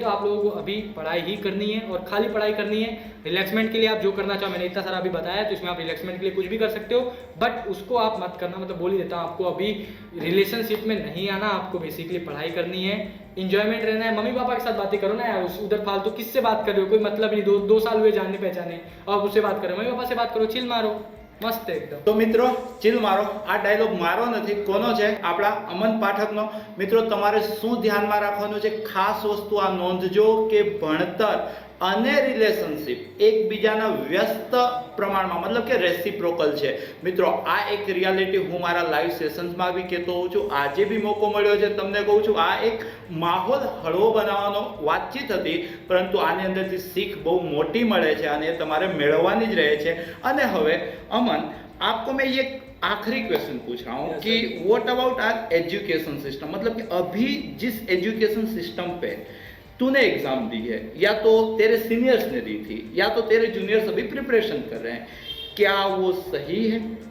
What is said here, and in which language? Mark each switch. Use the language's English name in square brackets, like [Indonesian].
[Hindi] तो आप लोगों को अभी पढ़ाई ही करनी है और खाली पढ़ाई करनी है। रिलैक्समेंट के लिए आप जो करना चाहो, मैंने इतना सारा अभी बताया, तो इसमें आप रिलैक्समेंट के लिए कुछ भी कर सकते हो, बट उसको आप मत करना, मतलब बोल ही देता हूँ आपको, अभी रिलेशनशिप में नहीं आना, आपको बेसिकली पढ़ाई करनी है, इंजॉयमेंट रहना है। मम्मी पापा के साथ बातें करो ना यार, उधर फालतू किससे बात कर रहे हो, कोई मतलब नहीं, 2 साल हुए जानने पहचाने और उससे बात करो, मम्मी पापा से बात करो, चिल मारो, मस्त एकदम। [Gujarati] तो मित्रों चिल मारो, आ डायलॉग मारो નથી, કોનો છે? આપણા અમન પાઠકનો। મિત્રો તમારે શું ધ્યાનમાં રાખવાનું છે? ખાસ વસ્તુ આ નોંધજો કે ભણતર અને રિલેશનશિપ એકબીજાના વ્યસ્ત પ્રમાણમાં, મતલબ કે રેસિપ્રોકલ છે। મિત્રો આ એક રિયાલિટી હું મારા લાઈવ સેશન્સમાં બી કહેતો હોઉં છું, આજે બી મોકો મળ્યો છે તમને કહું છું, આ એક માહોલ હળવો બનાવવાનો વાતચીત હતી, પરંતુ આની અંદરથી શીખ બહુ મોટી મળે છે અને એ તમારે મેળવવાની જ રહે છે। અને હવે [Hindi] अमन आपको मैं ये आखिरी क्वेश्चन पूछ रहा हूँ कि what about are education system, मतलब कि अभी जिस एजुकेशन सिस्टम पे तूने एग्जाम दी है, या तो तेरे सीनियर्स ने दी थी, या तो तेरे जूनियर्स अभी प्रिपरेशन कर रहे हैं, क्या वो सही है?